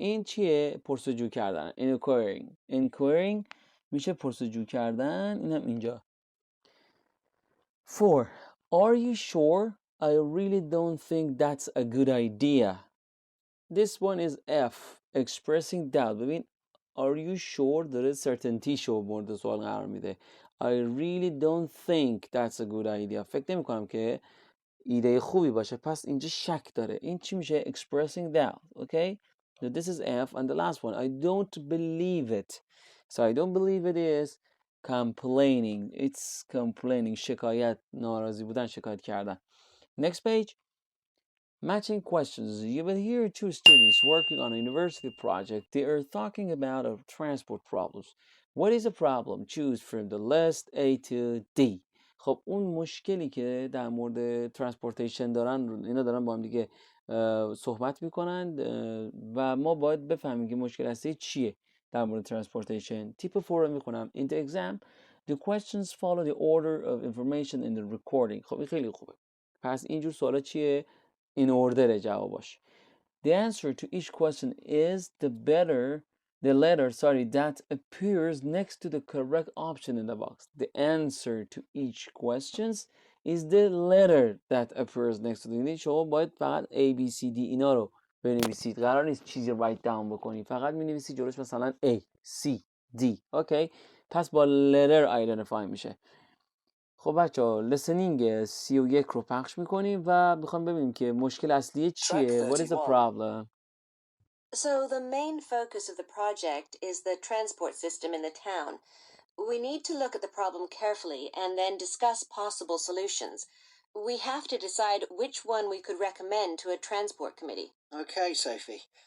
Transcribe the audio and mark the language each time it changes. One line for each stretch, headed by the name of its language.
Persian: این چیه؟ پرسجو کردن. Inquiring میشه پرسجو کردن. اینم اینجا.
English: 4. Are you sure? I really don't think that's a good idea. This one is F. Expressing doubt.
Persian: ببین
English: are you sure
Persian: داره certainty شو مورد سوال قرار میده.
English: I really don't think that's a good idea.
Persian: فکر نمی کنم که ایده خوبی باشه. پس اینجا شک داره. این چی میشه؟
English: Expressing doubt. Okay? So this is F. And the last one, I don't believe it. So I don't believe it is complaining. It's complaining.
Persian: شکایت، ناراضی بودن، شکایت کردن.
English: Next page. Matching questions. You will hear two students working on a university project. They are talking about a transport problems. What is a problem? Choose from the list A to D.
Persian: خب اون مشکلی که در مورد ترانسپورتیشن دارن، اینا دارن با هم دیگه صحبت میکنن و ما باید بفهمیم که مشکل اصلی چیه در مورد ترانسپورتیشن. تیپ 4 رو میخونم.
English: In the exam, the questions follow the order of information in the recording.
Persian: خب این خیلی خوبه. پس اینجور سوالا چیه؟
English: In order
Persian: جواباش.
English: The answer to each question is the letter that appears next to the correct option in the box. The answer to each questions is the letter that appears next to the.
Persian: یعنی شما باید فقط A, B, C, D اینا رو بنویسید. قرار نیست چیزی
English: write down
Persian: بکنید. فقط می‌نویسید جلوش مثلا A, C, D. اوکی؟ پس با
English: letter identify
Persian: میشه. خب بچه‌ها لیسنینگ 31 رو پخش میکنیم و میخوام ببینیم که مشکل اصلی چیه.
English: What is the problem? So the main focus of the project is the transport system in the town. We need to look at the problem carefully and then discuss possible solutions. We have to decide which one we could recommend to a transport committee. Okay, Sophie.